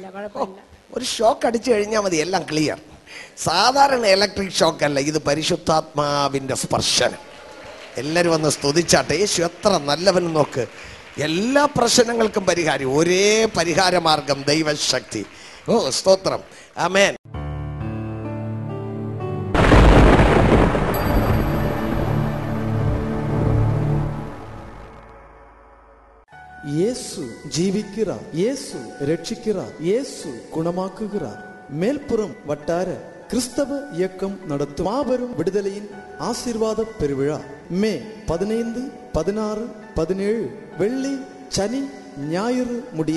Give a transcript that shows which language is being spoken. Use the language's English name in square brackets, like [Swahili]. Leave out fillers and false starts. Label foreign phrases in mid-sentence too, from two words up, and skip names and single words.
[Malayalam] ഒരു ഷോക്ക് അടിച്ചു കഴിഞ്ഞാൽ മതി, എല്ലാം ക്ലിയർ. സാധാരണ ഇലക്ട്രിക് ഷോക്ക് അല്ല, ഇത് പരിശുദ്ധാത്മാവിന്റെ സ്പർശനം. എല്ലാവരും വന്ന് സ്തുതിച്ചാട്ടെ. യേശു എത്ര നല്ലവനും നോക്ക്. എല്ലാ പ്രശ്നങ്ങൾക്കും പരിഹാരം, ഒരേ പരിഹാര മാർഗം, ദൈവശക്തി. ഓ സ്തോത്രം. ആമേൻ. [Tamil] இயேசு ஜீவிக்கிறார், இயேசு ரட்சிக்கிறார், இயேசு குணமாக்குகிறார். மேல்புறம் வட்டார கிறிஸ்தவ இயக்கம் நடத்தும் மாபெரும் விடுதலையின் ஆசீர்வாத பெருவிழா மே 15, 16, 17 வெள்ளி, சனி, ஞாயிறு முடிய.